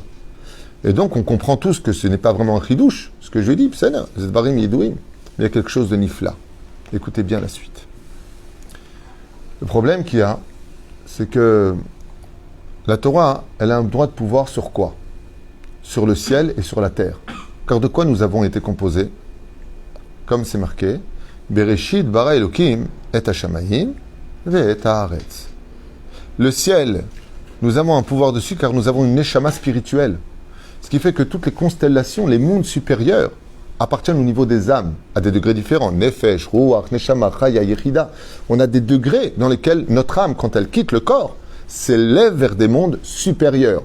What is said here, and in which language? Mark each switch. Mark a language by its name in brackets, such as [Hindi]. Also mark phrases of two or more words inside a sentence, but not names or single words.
[French] Et donc on comprend tous que ce n'est pas vraiment un chidouche, ce que je dis, il y a quelque chose de nifla. Écoutez bien la suite. Le problème qu'il y a, c'est que la Torah, elle a un droit de pouvoir sur quoi? Sur le ciel et sur la terre. Car de quoi nous avons été composés? Comme c'est marqué, [Hebrew] בראשית ברא אלוקים את השמים ואת הארץ. [French] Le ciel, nous avons un pouvoir dessus car nous avons une neshama spirituelle. Ce qui fait que toutes les constellations, les mondes supérieurs, appartiennent au niveau des âmes, à des degrés différents. [Hebrew] נפש, רוח, נשמה, חיה, יחידה. [French] On a des degrés dans lesquels notre âme, quand elle quitte le corps, s'élève vers des mondes supérieurs.